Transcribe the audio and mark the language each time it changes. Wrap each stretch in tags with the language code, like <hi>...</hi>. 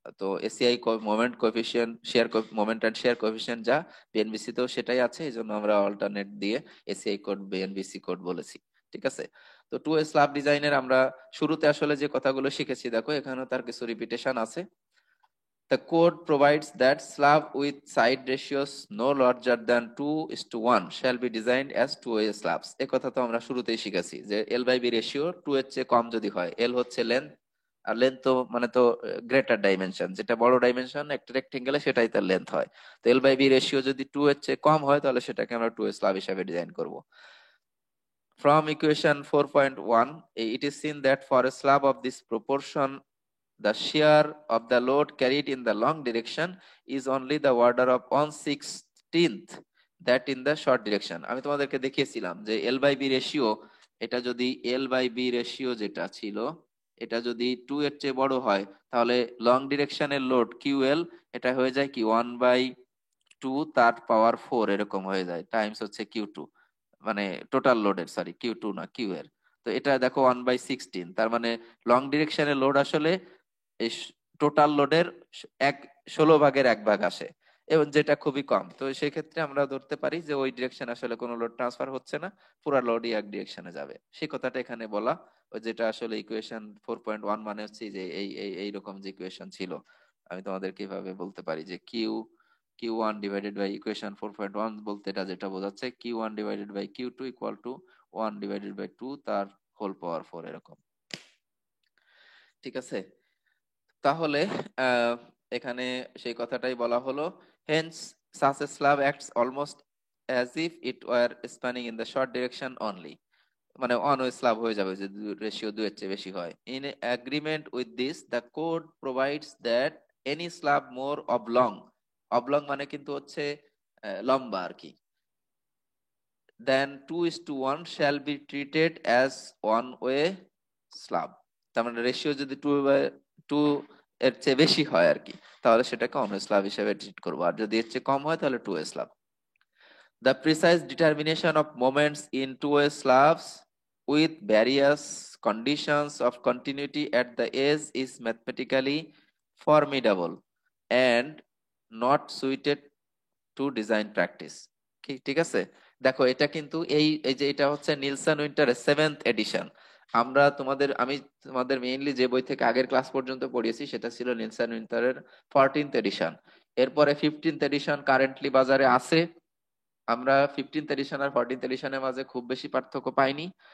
<bn>তো ACI moment coefficient, share moment and share coefficient যা BNBC তেও সেটাই আছে, এই জন্য আমরা অল্টারনেট দিয়ে এসিআই কোড বিএনবিসি কোড বলেছি, ঠিক আছে। তো টু ওয়ে স্ল্যাব ডিজাইনের আমরা শুরুতে আসলে যে কথাগুলো শিখেছি, দেখো এখানেও তার কিছু রিপিটেশন আছে।</bn> <en>The code provides that slab with side ratios no larger than 2:1 shall be designed as two-way slabs.</en> <bn>এই কথা তো আমরা শুরুতেই শিখেছি যে এল বাই বি রেশিও 2 এর চেয়ে কম যদি হয়, এল হচ্ছে লেন্থ, আর লেন্থ তো মানে তো গ্রেটার ডাইমেনশন, যেটা বড় ডাইমেনশন একটা রেক্টেঙ্গেলে সেটাই তার লেন্থ হয়। তো এল বাই বি রেশিও যদি 2 এর চেয়ে কম হয় তাহলে সেটাকে আমরা টু ওয়ে স্ল্যাব হিসেবে ডিজাইন করব।</bn> <en>From equation 4.1, it is seen that for a slab of this proportion the share of the load carried in the long direction is only the order of 1/16 that in the short direction.</en> <bn>আমি তোমাদেরকে দেখিয়েছিলাম যে L by B ratio, এটা যদি L by B ratio যেটা ছিল এটা যদি 2 এর চেয়ে বড় হয় তাহলে লং ডিরেকশনের লোড কিউ এল এটা হয়ে যায় কি 1/2 তার পাওয়ার 4 এরকম হয়ে যায়, টাইমস হচ্ছে কিউ টু, মানে টোটাল লোডের, সরি কিউ টু না কিউ এর। তো এটা দেখো 1/16, তার মানে লং ডিরেকশনের লোড আসলে এই টোটাল লোডের এক 16 ভাগের 1 ভাগ আসে, এবং যেটা খুবই কম। তো সেই ক্ষেত্রে আমরা ধরতে পারি যে ওই ডিরেকশন আসলে কোনো লোড ট্রান্সফার হচ্ছে না, পুরো লোডই এক ডিরেকশনে যাবে, সেই কথাটা এখানে বলা। ওই যেটা আসলে ইকুয়েশন 4.1 মানে হচ্ছে যে এইরকম যে ইকুয়েশন ছিল, আমি তোমাদের কিভাবে বলতে পারি যে Q Q one divided by equation 4.1 বলতে এটা যেটা বোঝাচ্ছে Q one divided by Q two equal to 1/2 তার হোল পাওয়ার 4 এরকম। ঠিক আছে, তাহলে আহ, এখানে সেই কথাটাই বলা হলো।</bn> <en>hence such a slab acts almost as if it were spanning in the short direction only,</en> <bn>মানে অন ওয়ে স্ল্যাব হয়ে যাবে যে রেশিও 2 এর চেয়ে বেশি হয়।</bn> <en>in agreement with this the code provides that any slab more oblong, oblong</en> <bn>মানে কিন্তু হচ্ছে লম্বা আর কি,</bn> <en>Then 2:1 shall be treated as one way slab।</en> <bn>তার মানে রেশিও যদি 2 এর চেয়ে বেশি হয় আর কি, তাহলে সেটাকে অন ওয়ে স্ল্যাব হিসেবে ট্রিট করবো, আর যদি এর চেয়ে কম হয় তাহলে two way slab.</bn> <en>The precise determination of moments in two-way slabs with various conditions of continuity at the edge is mathematically formidable and not suited to design practice।</en> <bn>ঠিক আছে, দেখো এটা কিন্তু এই এই যে এটা হচ্ছে নিলসন উইন্টারের 7th এডিশন। আমি তোমাদের মেইনলি যে বই থেকে আগের ক্লাস পর্যন্ত পড়িয়েছি সেটা ছিল নিলসন উইন্টারের 14th এডিশন। এরপরে 15th এডিশন কারেন্টলি বাজারে আছে। আমরা 15th এডিশন আর 14th এডিশনের মাঝে খুব বেশি পার্থক্য পাইনি।</bn>